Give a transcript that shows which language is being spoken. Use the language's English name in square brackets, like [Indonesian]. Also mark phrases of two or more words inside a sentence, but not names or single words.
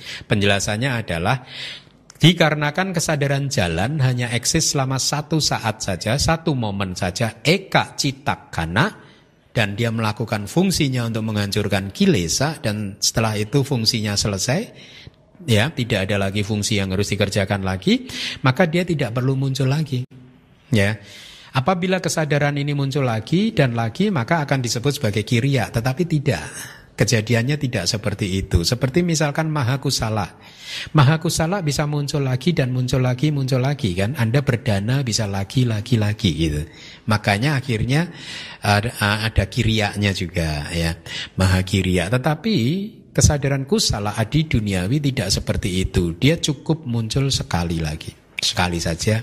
[Indonesian] Penjelasannya adalah dikarenakan kesadaran jalan hanya eksis selama 1 saat saja, 1 momen saja, [Pali] eka citakana, [Indonesian] dan dia melakukan fungsinya untuk menghancurkan kilesa, dan setelah itu fungsinya selesai, ya, tidak ada lagi fungsi yang harus dikerjakan lagi, maka dia tidak perlu muncul lagi. Ya. Apabila kesadaran ini muncul lagi dan lagi, maka akan disebut sebagai kiriya. Tetapi tidak, kejadiannya tidak seperti itu. Seperti misalkan [Pali] maha kusala. Maha kusala [Indonesian] bisa muncul lagi dan muncul lagi kan. Anda berdana bisa lagi gitu. Makanya akhirnya ada kiriyanya juga, ya, [Pali] maha kiriya. [Indonesian] Tetapi kesadaran kusala adi duniawi tidak seperti itu. Dia cukup muncul sekali saja.